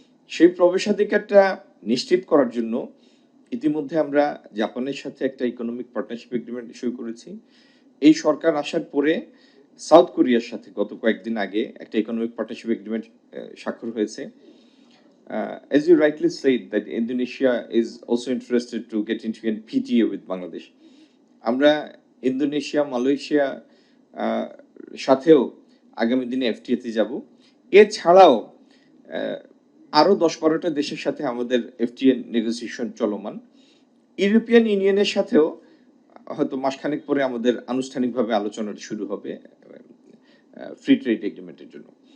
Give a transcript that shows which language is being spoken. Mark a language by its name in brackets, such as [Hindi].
[Bangla] সেই প্রবেশাধিকারটা নিশ্চিত করার জন্য ইতিমধ্যে আমরা জাপানের সাথে একটা ইকোনমিক পার্টনারশিপ এগ্রিমেন্ট সই করেছি। এই সরকার আসার পরে সাউথ কোরিয়ার সাথে গত কয়েকদিন আগে একটা ইকোনমিক পার্টনারশিপ এগ্রিমেন্ট স্বাক্ষর হয়েছে। [English] As you rightly said that Indonesia is also interested to get into an PTA with Bangladesh. [Bangla] আমরা ইন্দোনেশিয়া, মালয়েশিয়া সাথেও আগামী দিনে এফটিএতে যাব। এছাড়াও আরো 10-12টা দেশের সাথে আমাদের এফটিএ নেগোসিয়েশন চলমান। ইউরোপিয়ান ইউনিয়নের সাথেও হয়তো মাসখানেক পরে আমাদের আনুষ্ঠানিকভাবে আলোচনাটা শুরু হবে ফ্রি ট্রেড এগ্রিমেন্টের জন্য।